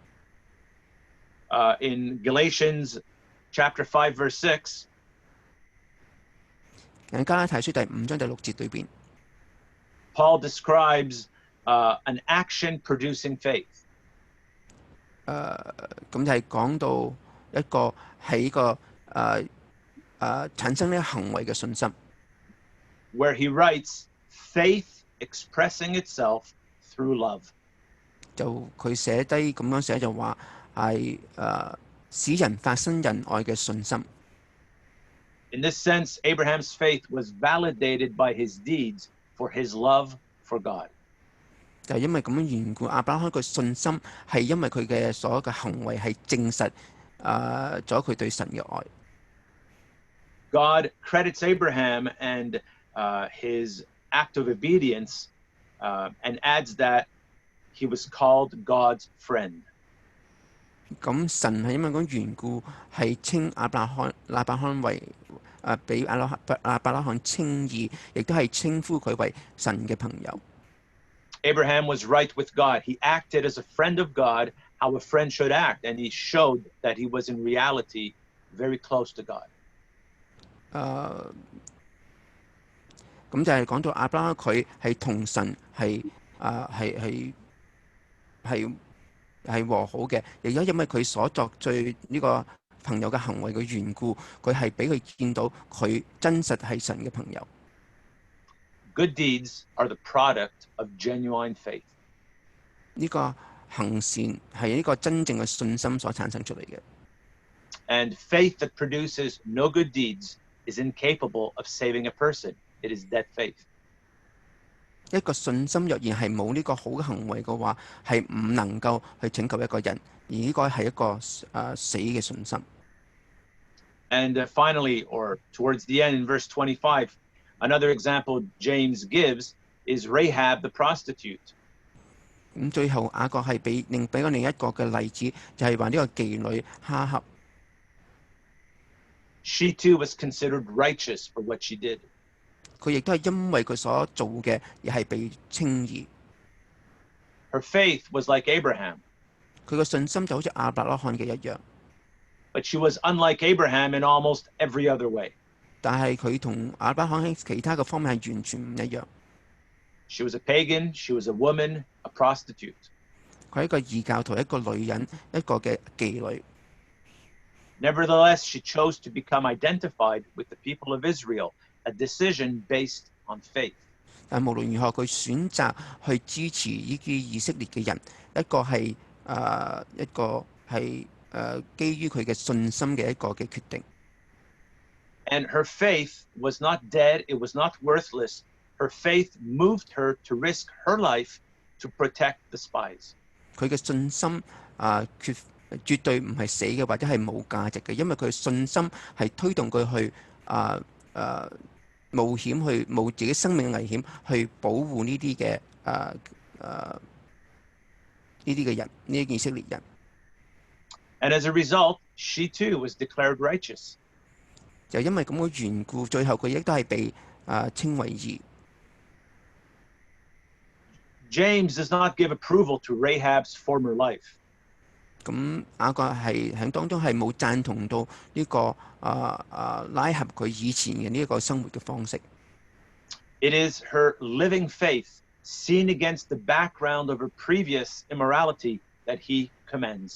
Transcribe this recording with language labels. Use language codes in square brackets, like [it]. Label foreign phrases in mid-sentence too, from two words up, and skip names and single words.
[en] In Galatians chapter 5 verse 6, [yue] 喺加拉太書第5章第6節裏邊 [en] Paul describes an action producing faith. [yue] 咁就係講到一個喺個產生呢個行為嘅信心。 [en] Where he writes, faith expressing itself through love. [yue] 就佢寫低咁樣寫就話係使人發生仁愛嘅信心。 [en] In this sense, Abraham's faith was validated by his deeds for his love for God. [yue] 就係因為咁樣緣故，亞伯拉罕嘅信心係因為佢嘅所有嘅行為係證實咗佢對神嘅愛。 [en] God credits Abraham and his act of obedience and adds that he was called God's friend. [yue] 咁神係因為咁緣故係稱亞伯拉罕為俾亞伯拉罕稱義，亦都係稱呼佢為神嘅朋友。 [en] Abraham was right with God. He acted as a friend of God, how a friend should act, and he showed that he was in reality very close to God. [yue] 咁就係講到亞伯拉罕佢係同神係和好嘅，亦都因為佢所作對呢個朋友嘅行為嘅緣故，佢係俾佢見到佢真實係神嘅朋友。 [en] Good deeds are the product of genuine faith. [yue] 呢個行善係呢個真正嘅信心所產生出嚟嘅。 [en] And faith that produces no good deeds is incapable of saving a person. It is dead faith. [yue] 一個信心若然係冇呢個好嘅行為嘅話，係唔能夠去拯救一個人，而呢個係一個死嘅信心。 [en] And finally, or towards the end in verse 25, another example James gives is Rahab the prostitute. [yue] 咁最後雅各係俾我另一個嘅例子，就係話呢個妓女哈合。 [en] She too was considered righteous for what she did. [yue] 佢亦都係因為佢所做嘅而係被稱義。 [en] Her faith was like Abraham. [yue] 佢嘅信心就好似亞伯拉罕嘅一樣。 [en] But she was unlike Abraham in almost every other way. [yue] 但係佢同亞伯拉罕喺其他嘅方面係完全唔一樣。 [en] She was a pagan, she was a woman, a prostitute. [yue] 佢係一個異教徒，一個女人，一個嘅妓女。 [en] Nevertheless, she chose to become identified with the people of Israel, a decision based on faith. [yue] 但無論如何，佢選擇去支持呢啲以色列嘅人，一個係基於佢嘅信心嘅一個嘅決定。 [en] And her faith was not dead, it was not worthless. Her faith moved her to risk her life to protect the spies. [yue] 佢嘅信心絕對唔係死嘅，或者係冇價值嘅，因為佢嘅信心係推動佢去冒險，去冒自己生命嘅危險，去保護呢啲嘅人，呢啲以色列人。 [en] And as a result, she too was declared righteous. [yue] 就因為咁嘅緣故，最後佢亦都係被稱為義。 [en] James does not give approval to Rahab's former life. [yue] 咁雅各係喺當中係冇贊同到呢個拉合佢以前嘅呢一個生活嘅方式。 [en] It is her living faith seen against the background of her previous immorality that he commends.